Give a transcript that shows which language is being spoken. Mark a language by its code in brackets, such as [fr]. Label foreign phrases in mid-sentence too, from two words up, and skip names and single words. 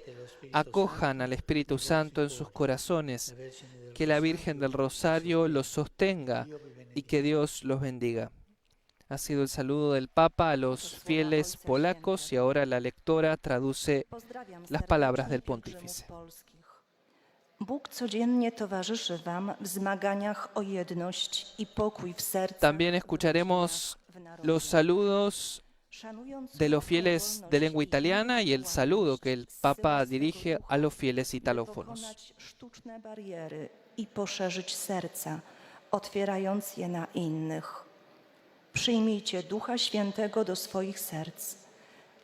[es] Acojan al Espíritu Santo en sus corazones, que la Virgen del Rosario los sostenga y que Dios los bendiga. Ha sido el saludo del Papa a los fieles polacos y ahora la lectora traduce las palabras del pontífice. [pl] Bóg codziennie towarzyszy wam w zmaganiach o jedność i pokój w sercach. [es] También escucharemos los saludos de los fieles de lengua italiana y el saludo que el Papa dirige a los fieles italófonos. [pl] Sztuczne bariery i poszerzyć serca, otwierając je na innych. Przyjmijcie Ducha Świętego do swoich serc.